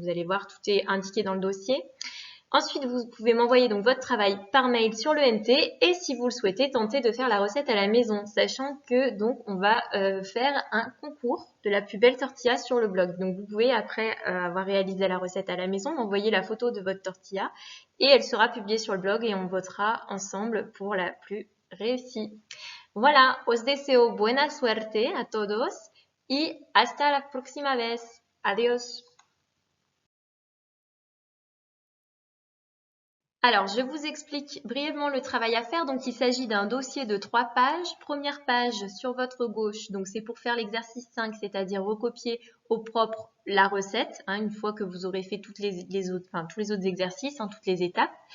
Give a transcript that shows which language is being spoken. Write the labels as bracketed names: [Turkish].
[French] Vous allez voir, tout est indiqué dans le dossier. Ensuite, vous pouvez m'envoyer donc votre travail par mail sur l'ENT et si vous le souhaitez, tenter de faire la recette à la maison, sachant que donc on va faire un concours de la plus belle tortilla sur le blog. Donc vous pouvez, après avoir réalisé la recette à la maison, m'envoyer la photo de votre tortilla et elle sera publiée sur le blog et on votera ensemble pour la plus réussie. Voilà, [Spanish] os deseo buena suerte a todos y hasta la próxima vez. Adiós. [French] Alors, je vous explique brièvement le travail à faire. Donc, il s'agit d'un dossier de 3 pages. Première page sur votre gauche, donc c'est pour faire l'exercice 5, c'est-à-dire recopier au propre la recette, hein, une fois que vous aurez fait tous les autres exercices, hein, toutes les étapes.